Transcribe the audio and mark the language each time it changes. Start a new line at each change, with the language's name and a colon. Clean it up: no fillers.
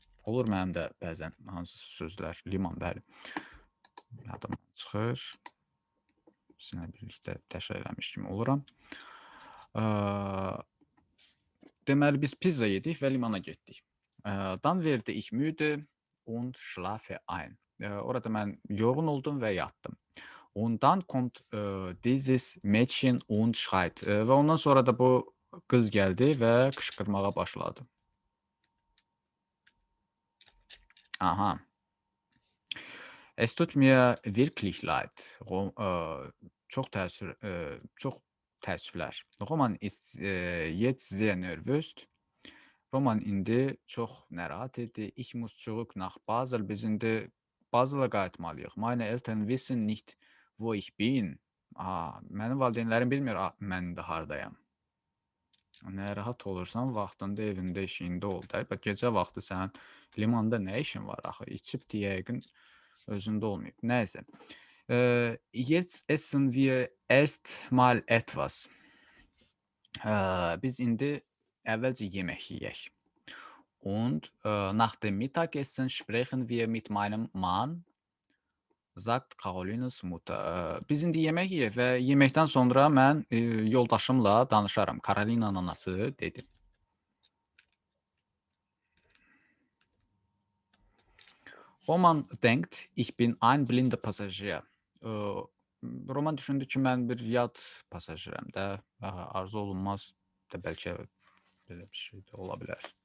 Azerbaijani: Olur mənim də bəzən hansı sözlər, liman, bəli. Yadımdan çıxır. Sizinlə birlikdə təşkil eləmiş kimi oluram. Deməli, biz pizza yedik və limana getdik.
German: Dann werde ich müde und schlafe ein.
Azerbaijani: Orada mən yorğun oldum və yatdım.
German: Und dann kommt dieses Mädchen und schreit.
Azerbaijani: Və ondan sonra da bu qız gəldi və qışqırmağa başladı. Aha.
German: Es tut mir wirklich leid.
Azerbaijani: Çox təəssüflər.
German: Roman ist jetzt sehr nervös.
Azerbaijani: Roman indi çox narahat idi.
German: Ich muss zurück nach Basel.
Azerbaijani: Biz indi Basel'a qayıtmalıyıq.
German: Meine Eltern wissen nicht, wo ich bin.
Azerbaijani: Mənim valideynlərim bilmir mən də hardayam. Narahat olursan, vaxtında evində, işində ol da. Bax, gecə vaxtı sənin limanda nə işin var axı? İçib yəqin özündə olmayıb. Nəysə.
German: Jetzt essen wir erst mal etwas.
Azerbaijani: Biz indi əvvəlcə yemək yeyək.
German: Und nach dem Mittagessen sprechen wir mit meinem Mann, sagt Carolinas Mutter.
Azerbaijani: Biz indi yemək yeyək və yeməkdən sonra mən yoldaşımla danışaram. Karolinanın anası dedi.
German: Roman denkt, ich bin ein blinder Passagier.
Azerbaijani: Roman düşündü ki, mən bir yad pasajirəm də, arzu olunmaz da bəlkə belə bir şey də ola bilər.